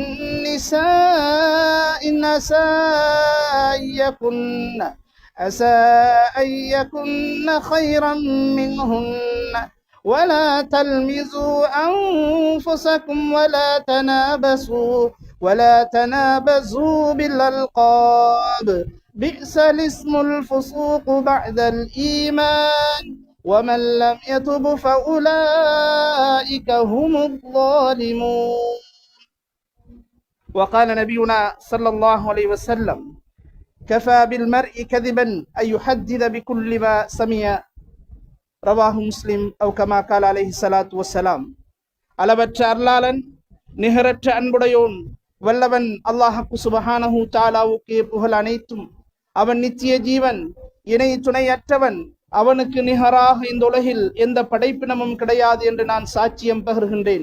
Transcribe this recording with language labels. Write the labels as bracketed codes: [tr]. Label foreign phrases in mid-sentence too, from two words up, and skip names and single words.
[ar] نساء عسى أن يكن خيرا منهن ولا تلمزوا أنفسكم ولا تنابزوا بالألقاب بئس الاسم الفسوق بعد الإيمان ومن لم يتب فأولئك هم الظالمون. وقال نبينا صلى الله عليه وسلم كفى بالمرء كذبا أن يحدث بكل ما سمع. رواه مسلم أو كما قال عليه الصلاة والسلام. [ta] அளவற்ற அருளாளன் நிகரற்ற அன்புடையோன் வல்லவன் அல்லாஹ்வுக்கு [ar] سبحانه تعالى [ta] புகழ் அனைத்தும். அவன் நித்திய ஜீவன், இணை துணையற்றவன். அவனுக்கு நிகராக இந்த உலகில் எந்த படைப்பினமும் கிடையாது என்று நான் சாட்சியம் பகர்கின்றேன்.